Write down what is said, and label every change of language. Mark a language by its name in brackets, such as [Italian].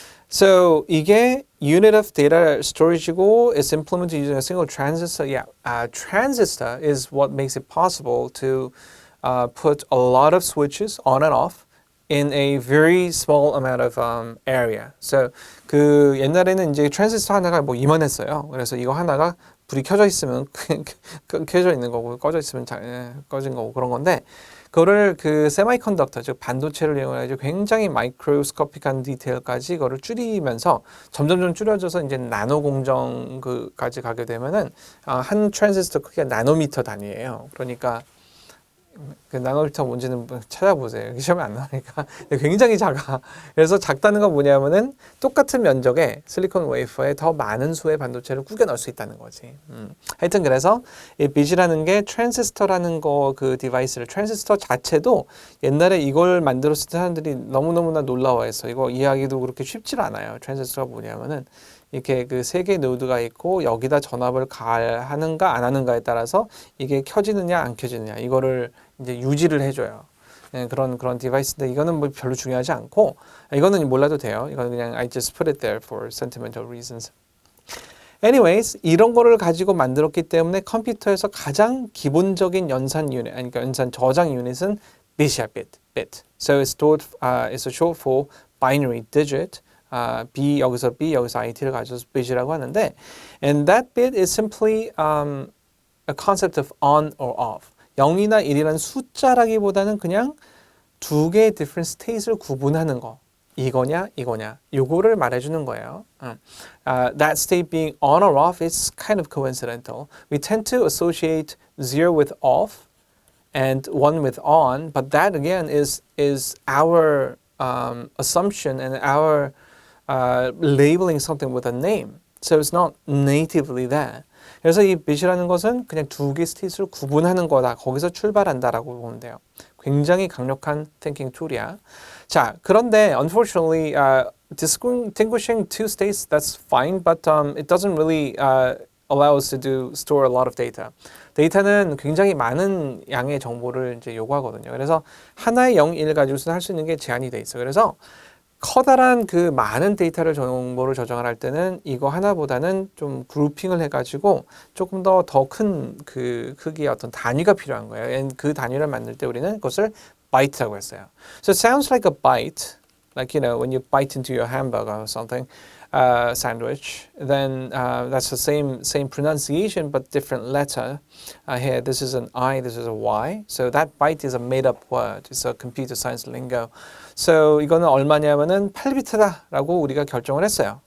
[English] So 이게 unit of data storage이고 is implemented using a single transistor. Yeah, transistor is what makes it possible to put a lot of switches on and off in a very small amount of area. [Korean] So 그 옛날에는 이제 트랜지스터 하나가 뭐 이만했어요. 그래서 이거 하나가 불이 켜져 있으면 켜져 있는 거고 꺼져 있으면 꺼진 거고 그런 건데 그거를 그 세미컨덕터 즉 반도체를 이용해 가지고 굉장히 마이크로스코픽한 디테일까지 이거를 줄이면서 점점점 줄여져서 이제 나노 공정까지 가게 되면은 한 트랜지스터 크기가 나노미터 단위예요. 그러니까 그 나노미터 뭔지는 찾아보세요. 시험에 안 나오니까 굉장히 작아. 그래서 작다는 건 뭐냐면은 똑같은 면적의 실리콘 웨이퍼에 더 많은 수의 반도체를 꾸겨 넣을 수 있다는 거지. 하여튼 그래서 이 빛이라는 게 트랜지스터라는 거 그 디바이스를 트랜지스터 자체도 옛날에 이걸 만들었을 때 사람들이 너무너무나 놀라워했어. 이거 이해하기도 그렇게 쉽지 않아요. 트랜지스터가 뭐냐면은 이렇게 그 세 개의 노드가 있고 여기다 전압을 가하는가 안 하는가에 따라서 이게 켜지느냐 안 켜지느냐 이거를 이제 유지를 해줘요. 그런 디바이스인데 이거는 뭐 별로 중요하지 않고 이거는 몰라도 돼요. 이거는 그냥 [English] I just put it there for sentimental reasons. [Korean] Anyways, 이런 거를 가지고 만들었기 때문에 컴퓨터에서 가장 기본적인 연산 유닛, 그러니까 연산 저장 유닛은 bit이야, bit. [English] So it's short for binary digit. [Korean] B 여기서 B 여기서 IT를 가져서 bit이라고 하는데 [English] and that bit is simply a concept of on or off. [Korean] 0이나 1이라는 숫자라기보다는 그냥 두 개의 different state를 구분하는 거. 이거냐 요거를 말해주는 거예요. [English] That state being on or off is kind of coincidental. We tend to associate 0 with off and 1 with on, but that again is our assumption and our labeling something with a name. So it's not natively there. [Korean] 그래서 이 bit이라는 것은 그냥 두 개의 스테이트를 구분하는 거다. 거기서 출발한다라고 보면 돼요. 굉장히 강력한 thinking tool이야. [English] 자, 그런데 unfortunately distinguishing two states that's fine, but it doesn't really allow us to store a lot of data. [Korean] 데이터는 굉장히 많은 양의 정보를 이제 요구하거든요. 그래서 하나의 0, 1 가지고서는 할 수 있는 게 제한이 돼 있어요. 그래서 커다란 그 많은 데이터를 정보를 저장을 할 때는 이거 하나보다는 좀 그루핑을 해가지고 조금 더 큰 그 크기의 어떤 단위가 필요한 거예요. 그 단위를 만들 때 우리는 그것을 byte라고 했어요. [English] So it sounds like a byte, like when you bite into your hamburger or something. sandwich, then that's the same pronunciation but different letter. Here, this is an I, this is a Y. So that byte is a made-up word. It's a computer science lingo. [Korean] So 이거는 얼마냐면은 8비트다라고 우리가 결정을 했어요.